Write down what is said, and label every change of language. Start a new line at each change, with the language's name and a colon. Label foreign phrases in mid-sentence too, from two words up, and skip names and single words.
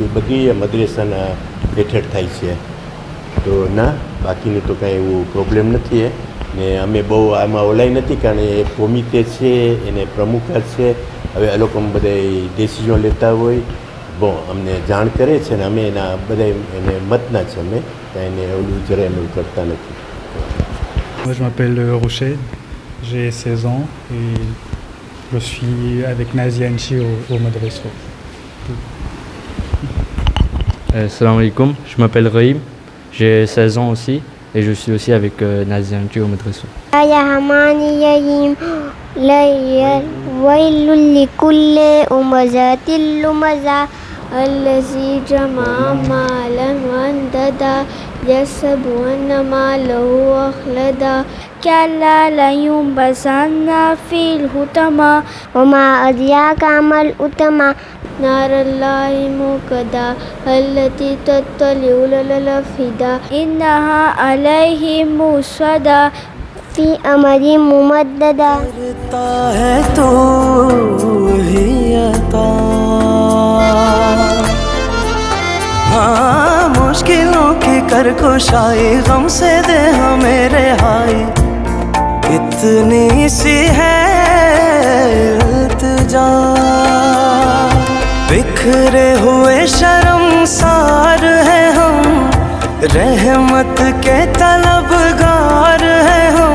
Gujarati: બધી મદ્રેસાના હેઠળ થાય છે. તો ના, બાકીનું તો કાંઈ એવું પ્રોબ્લેમ નથી. ને અમે બહુ આમાં ઓલાય નથી, કારણ એ કોમિતે છે એને પ્રમુખ છે. હવે એ લોકો બધા ડિસિઝન લેતા હોય, અમને જાણ કરે છે ને અમે એના બધા એને મતના છે. અમે કાંઈ એને ઓલું જરાય અમે કરતા નથી.
French: Moi je m'appelle Rocher, j'ai 16 ans et je suis avec Nazia Anchi au Madraso.
Arabic: سلام عليكم,
French: je m'appelle Rahim, j'ai 16 ans aussi et je suis aussi avec Nazia Anchi au Madraso.
Arabic: ويل لكل همزة لمزة الذي جمع مالا وعددا يحسب أن ماله أخلدا كلا لينبذن في الحطمة وما أدراك ما الحطمة نار الله الموقدة التي تطلع على الأفئدة إنها عليهم مؤصدة في أمر ممددة.
Urdu: کرتا ہے تو ہی عطا، ہاں مشکلوں کی کر کشائی، غم سے دے ہمیں رہائی. اتنی سی ہے التجا، بکھرے ہوئے شرمسار ہے ہم، رحمت کے طلبگار ہے ہم.